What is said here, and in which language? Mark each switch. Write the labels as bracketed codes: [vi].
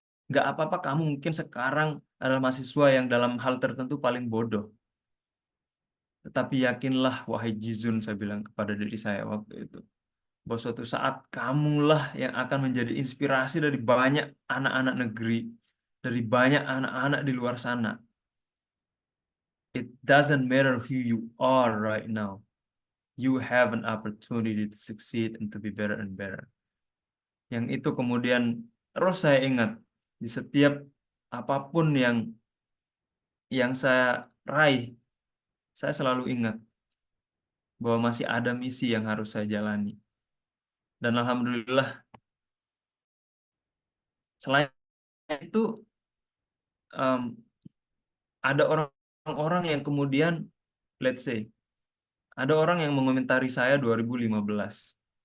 [id] Gak apa-apa kamu mungkin sekarang adalah mahasiswa yang dalam hal tertentu paling bodoh. Tetapi yakinlah wahai Jizun, saya bilang kepada diri saya waktu itu, bahwa suatu saat kamulah yang akan menjadi inspirasi dari banyak anak-anak negeri, dari banyak anak-anak di luar sana. [en] It doesn't matter who you are right now. You have an opportunity to succeed and to be better and better. [id] Yang itu kemudian terus saya ingat di setiap apapun yang saya raih, saya selalu ingat bahwa masih ada misi yang harus saya jalani. Dan alhamdulillah, selain itu ada orang-orang yang kemudian, [en] let's say, [id] ada orang yang mengomentari saya 2015.